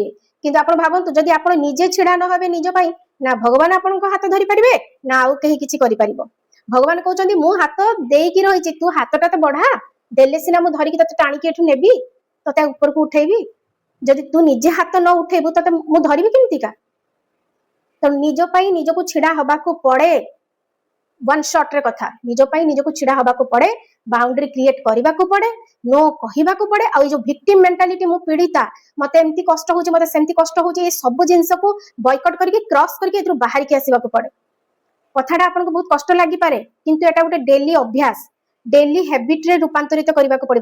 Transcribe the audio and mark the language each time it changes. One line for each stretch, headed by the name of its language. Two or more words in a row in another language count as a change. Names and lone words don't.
Odia: କିନ୍ତୁ ଆପଣ ଭାବନ୍ତୁ, ଯଦି ଆପଣ ନିଜେ ଛିଡା ନ ହେବେ ନିଜ ପାଇଁ, ନା ଭଗବାନ ଆପଣଙ୍କ ହାତ ଧରି ପାରିବେ, ନା ଆଉ କେହି କିଛି କରିପାରିବ। ଭଗବାନ କହୁଛନ୍ତି ମୁଁ ହାତ ଦେଇକି ରହିଛି, ତୁ ହାତଟା ତ ବଢା, ଦେଲେ ସିନା ମୁଁ ଧରିକି ତତେ ଟାଣିକି ଏଠୁ ନେବି, ତତେ ଉପରକୁ ଉଠେଇବି। ଯଦି ତୁ ନିଜେ ହାତ ନ ଉଠେଇବୁ, ତତେ ମୁଁ ଧରିବି କେମିତିକା? ତ ନିଜ ପାଇଁ ନିଜକୁ ଛିଡା ହବାକୁ ପଡେ।
English: one shot
Odia: ରେ କଥା, ନିଜ ପାଇଁ ନିଜକୁ ଛିଡା ହବାକୁ ପଡେ,
English: boundary create
Odia: କରିବାକୁ ପଡେ, नो କହିବାକୁ ପଡେ। ଆଉ ଏ ଯୋଉ
English: victim mentality,
Odia: ମୁଁ ପୀଡିତା, ମତେ ଏମିତି କଷ୍ଟ ହଉଛି, ମତେ ସେମିତି କଷ୍ଟ ହଉଛି, ଏ ସବୁ ଜିନିଷକୁ ବୟକଟ କରିକି କ୍ରସ୍ କରିକି ଏଥିରୁ ବାହାରିକି ଆସିବାକୁ ପଡେ। କଥାଟା ଆପଣଙ୍କୁ ବହୁତ କଷ୍ଟ ଲାଗିପାରେ, କିନ୍ତୁ ଏଟା ଗୋଟେ ଡେଲି ଅଭ୍ୟାସ,
English: daily habit
Odia: ରେ ରୂପାନ୍ତରିତ କରିବାକୁ ପଡିବ।